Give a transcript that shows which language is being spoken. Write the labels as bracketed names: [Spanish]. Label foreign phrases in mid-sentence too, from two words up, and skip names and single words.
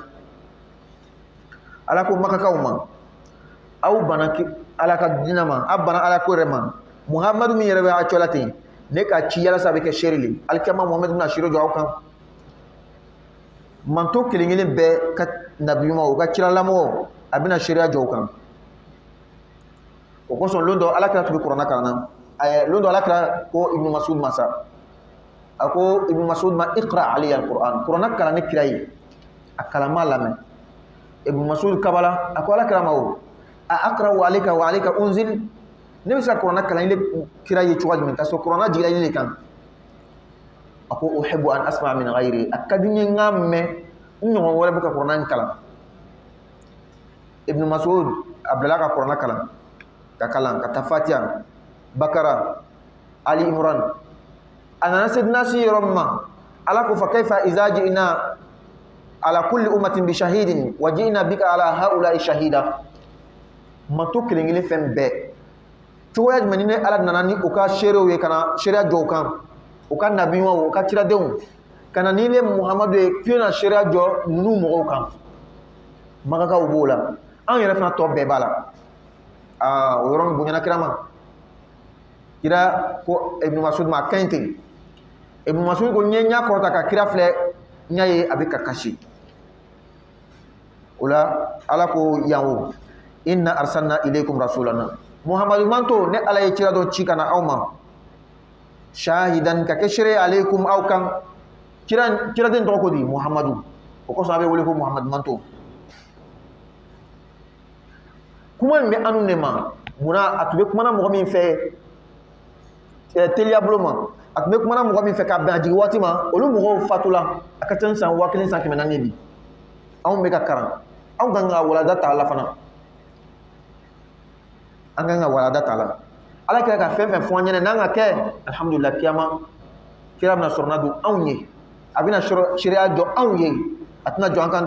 [Bambara] Ala ko makakaw ma aw bana Ala ka diinɛ ma aw bana Ala ko yɛrɛ ma Muhamadu min yɛrɛ bɛ a cɔ la ten ne ka ci yalasa a bɛ kɛ seere le alikiyama Muhamadu bɛna seere jɔ aw kan. Manto kelen kelen bɛɛ ka nabiyumaw u ka ciralamɔgɔw a bɛna seereya jɔ aw kan. O kosɔn lon dɔ Alakira tun bɛ kuranɛ kalan na lon dɔ Alakira ko Ibnu Masud ma sa a ko Ibnu Masud ma [Arabic] اقرأ علي القرآن [Bambara] kuranɛ kalan ni kira ye a kalan m'a lamɛn. Ibnu Masud kabala a ko Alakira ma o [Arabic] أأقرأ وعليك أنزل [Bambara] ne bɛ se ka kuranɛ kalan ile kira ye cogo jumɛn ka sɔrɔ kuranɛ jigila ile kan. A ko [Arabic] أحب أن أسمع من غيري [Bambara] a ka di n ye n k'a mɛn n ɲɔgɔn wɛrɛ bɛ ka kuranɛ in kalan. Ibnu Masud a bilala ka kuranɛ kalan ka kalan ka taa Fatiha Bakara Ali Imran a nana se nasi yɔrɔ min ma Ala ko [Arabic] فكيف إذا جئنا على كل أمة بشهيد وجئنا بك على هؤلاء شهيدا. [Bambara] Manto kelen kelen fɛn bɛɛ cogoya jumɛn ni Ala nana ni u ka seerew ye ka na seereya jɔ u kan u ka nabiɲumanw u ka ciradenw ka na ni ne Muhamadu ye k'i bɛna seereya jɔ ninnu mɔgɔw kan. Makakaw b'o la an yɛrɛ fana tɔ bɛɛ b'a la. O yɔrɔ min bonyana kira ma kira ko Ibnu Masud ma a kaɲi ten. Ibnu Masud ko n ye ɲa kɔrɔta ka kira filɛ n y'a ye a bɛ ka kasi. O la Ala ko yan o [Arabic] إنا أرسلنا إليكم رسولا [Bambara] Muhamadu manto ne Ala ye cira dɔ ci ka na aw ma shahidan ka kɛ seere alaykum aw kan ciraden tɔgɔ ko di Muhamadu o kosɔn a bɛ wele ko Muhamadu manto. Kuma in bɛ anu ne ma munna a tun bɛ kumana mɔgɔ min fɛ teliya bolo ma a tun bɛ kumana mɔgɔ min fɛ ka bɛn a jigi waati ma olu mɔgɔw fatula a ka ca san 1000 san 400 bi anw bɛ ka karan anw kan ka walada ta la fana an kan ka walada ta la Ala kɛra ka fɛn fɛn fɔ an ɲɛna n'an ka kɛ alhamdulillah kiyama kira bɛna sɔrɔna don anw ye a bɛna seereya jɔ anw ye a tɛna jɔ an kan dɛ.